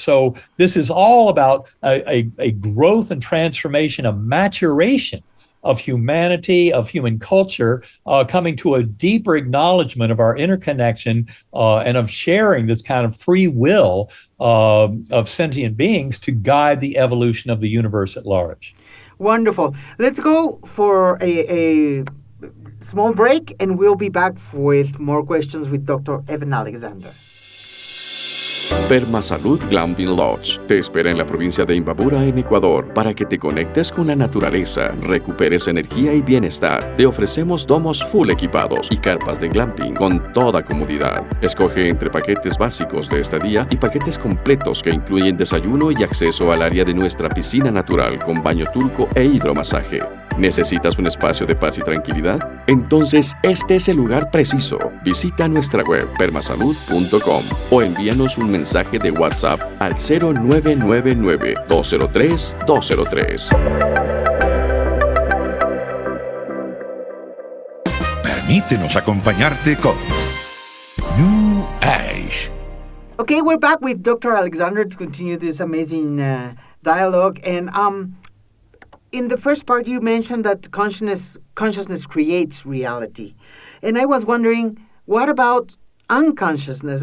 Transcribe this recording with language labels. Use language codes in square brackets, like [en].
[en] So this is all about a growth and transformation, a maturation of humanity, of human culture, coming to a deeper acknowledgement of our interconnection and of sharing this kind of free will of sentient beings to guide the evolution of the universe at large. Wonderful. Let's go for a small break, and we'll be back with more questions with Dr. Eben Alexander. [es] Permasalud Glamping Lodge te espera en la provincia de Imbabura, en Ecuador, para que te conectes con la naturaleza, recuperes energía y bienestar. Te ofrecemos domos full equipados y carpas de glamping con toda comodidad. Escoge entre paquetes básicos de estadía y paquetes completos que incluyen desayuno y acceso al área de nuestra piscina natural con baño turco e hidromasaje. ¿Necesitas un espacio de paz y tranquilidad? Entonces, este es el lugar preciso. Visita nuestra web permasalud.com o envíanos un mensaje de WhatsApp al 0999-203-203. Permítenos acompañarte con New Age. [en] Okay, we're back with Dr. Alexander to continue this amazing dialogue. And in the first part, you mentioned that consciousness creates reality. And I was wondering, what about unconsciousness?